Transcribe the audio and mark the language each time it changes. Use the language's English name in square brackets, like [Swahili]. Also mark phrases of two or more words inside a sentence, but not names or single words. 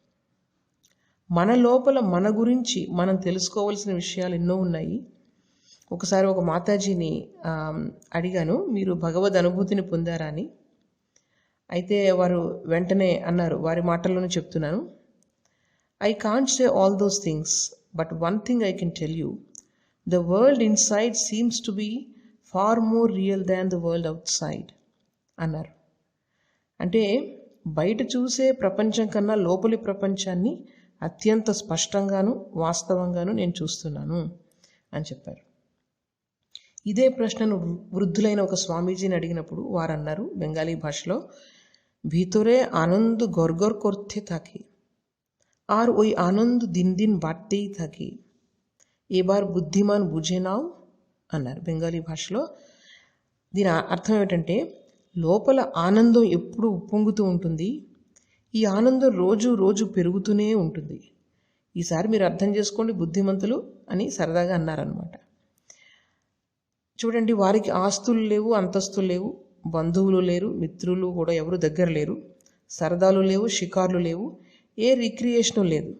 [Telugu] మన లోపల మన గురించి మనం తెలుసుకోవాల్సిన విషయాలు ఎన్నో ఉన్నాయి. ఒకసారి ఒక మాతాజీని అడిగాను, మీరు భగవద్ అనుభూతిని పొందారా అని. అయితే వారు వెంటనే అన్నారు, వారి మాటల్లోనే చెప్తున్నాను, [English] I can't say all those things, but one thing I can tell you, the world inside seems to be far more real than the world outside అన్నారు. [Telugu] అంటే బయట చూసే ప్రపంచం కన్నా లోపలి ప్రపంచాన్ని అత్యంత స్పష్టంగాను వాస్తవంగాను నేను చూస్తున్నాను అని చెప్పారు. ఇదే ప్రశ్నను వృద్ధులైన ఒక స్వామీజీని అడిగినప్పుడు వారు అన్నారు బెంగాలీ భాషలో, [Bangla] ভিতরে আনন্দ গড়গড় করতে থাকে আর ওই আনন্দ দিন দিন বাড়তেই থাকে, এবার বুদ্ধিমান বুঝে নাও [Telugu] అన్నారు బెంగాలీ భాషలో. దీని అర్థం ఏమిటంటే, లోపల ఆనందం ఎప్పుడు ఉప్పొంగుతూ ఉంటుంది, ఈ ఆనందం రోజు రోజు పెరుగుతూనే ఉంటుంది, ఈసారి మీరు అర్థం చేసుకోండి బుద్ధిమంతులు అని సరదాగా అన్నారనమాట. చూడండి, వారికి ఆస్తులు లేవు, అంతస్తులు లేవు, బంధువులు లేరు, మిత్రులు కూడా ఎవరు దగ్గర లేరు, సరదాలు లేవు, షికార్లు లేవు, ఏ రిక్రియేషను లేదు.